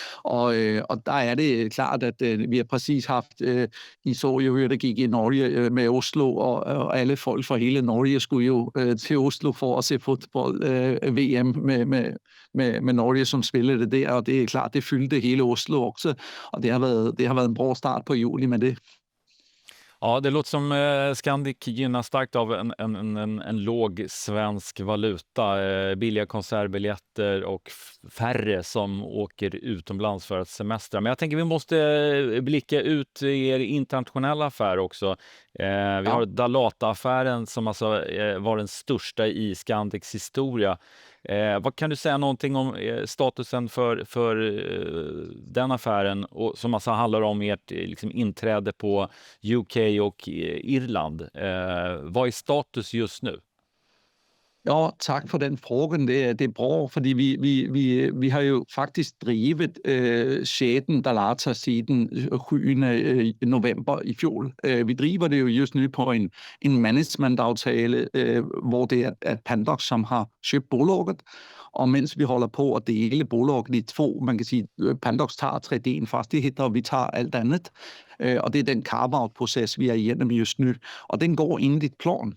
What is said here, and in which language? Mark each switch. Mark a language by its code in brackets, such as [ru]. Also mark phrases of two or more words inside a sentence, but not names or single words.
[da] Og der er det klart, at vi har præcis haft, I så jo, der gik i Norge med Oslo, og alle folk fra hele Norge skulle jo til Oslo for at se fodbold VM med Norge, som spillede det der, og det er klart, det fyldte hele Oslo också, og det har været en bra start på juli med det. [sv] Ja, det låter som Scandic gynnas starkt av en låg svensk valuta, billiga konsertbiljetter och färre som åker utomlands för att semestra. Men jag tänker vi måste blicka ut i er internationella affär också. Vi har Dalata-affären som alltså var den största i Scandics historia. Vad kan du säga någonting om statusen för den affären, och som alltså handlar om ert liksom inträde på UK och Irland? Vad är status just nu? [da] Ja, tak for den frågan. Det er bra, fordi vi har jo faktisk drivet Shaden Dalata siden 7. november i fjol. Vi driver det jo just nu på en managementaftale, hvor det er Pandox, som har købt bolaget. Og mens vi holder på at dele bolaget i 2, man kan sige, Pandox tager 3D'en fastigheder, og vi tager alt andet. Og det er den carve-out-proces, vi er igennem just nu. Og den går enligt plan.